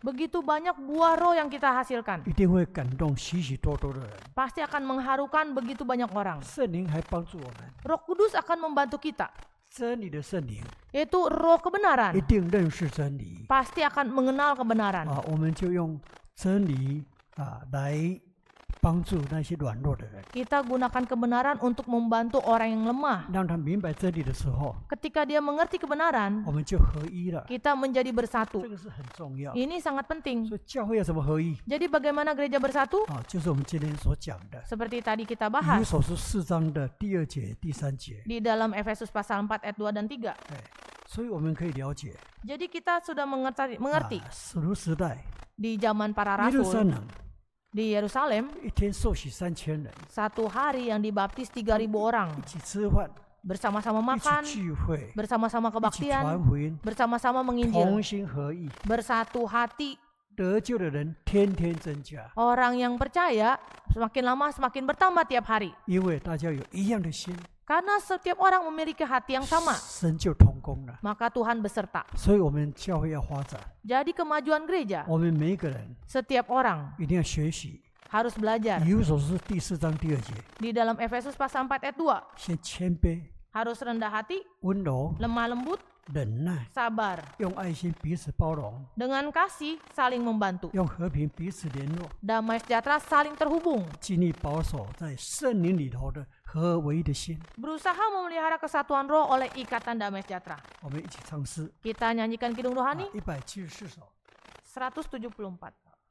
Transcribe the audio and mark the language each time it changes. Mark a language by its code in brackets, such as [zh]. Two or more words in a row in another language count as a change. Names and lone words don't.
[id] begitu banyak buah roh yang kita hasilkan. [zh] 一定会感动许许多多的人。 [id] Pasti akan mengharukan begitu banyak orang. [zh] 圣灵还帮助我们， [id] Roh Kudus akan membantu kita, [zh] 真理的圣灵 [id] yaitu roh [zh] 一 [id] kebenaran. [zh] 定认识真理 [id] Pasti akan mengenal kebenaran. [zh] 啊，我们就用真理来帮助那些软弱的人， [id] Kita gunakan kebenaran untuk membantu orang yang lemah. [zh] 让他明白真理的时候， [id] Ketika dia mengerti kebenaran, [zh] 我们就合一了。 [id] kita menjadi [zh] 这 [id] bersatu. [zh] 个是很重要。 [id] Ini sangat penting. [zh] 所以教会要怎么合一 [id] Jadi bagaimana gereja bersatu? [zh] 啊？就是我们今天所讲的， [id] Seperti tadi kita [zh] 以 [id] bahas [zh] 弗所书4章的第2节、第3节。 [id] di dalam Efesus pasal 4 ayat 2 dan 3. [zh] 哎，所以我们可以了解， [id] Jadi kita sudah mengerti [zh] 使徒时代 [id] di zaman para [zh] 耶路撒 [id] rasul [zh] 冷 [id] di Yerusalem, [zh] 一天受洗3000人， [id] satu hari yang dibaptis 3.000 orang, [zh] 一起吃饭， [id] bersama-sama [zh] 一起 [id] makan, [zh] 聚会， [id] bersama-sama [zh] 一起 [id] kebaktian, [zh] 传福音， [id] bersama-sama menginjil, [zh] 同心合意， [id] bersatu hati. [zh] 得救的人天天增加， [id] Orang yang percaya semakin lama semakin bertambah tiap hari. [zh] 因为大家有一样的心， [id] Karena setiap orang memiliki hati yang sama, [zh] 神就同工了。 [id] maka Tuhan beserta. [zh] 所以我们教会要发展， [id] Jadi kemajuan gereja, [zh] 我们每一个人 [id] setiap orang [zh] 一定要学习。 [id] harus belajar. [zh] 以弗所书第4章第2节， [id] Di dalam Efesus pasal 4 ayat 2, [zh] 先谦卑、 [id] harus rendah hati, [zh] 温柔、 [id] lemah lembut, [zh] 忍耐， [id] sabar, [zh] 用爱心彼此包容， [id] dengan kasih saling membantu, [zh] 用和平彼此联络， [id] damai sejahtera saling terhubung, [zh] 尽力保守在圣灵里头的合而为一的心。 [id] berusaha memelihara kesatuan roh oleh ikatan damai sejahtera. [zh] 我们一起唱诗 [id] Kita nyanyikan Kidung Rohani [zh] 174首。 [id] 174.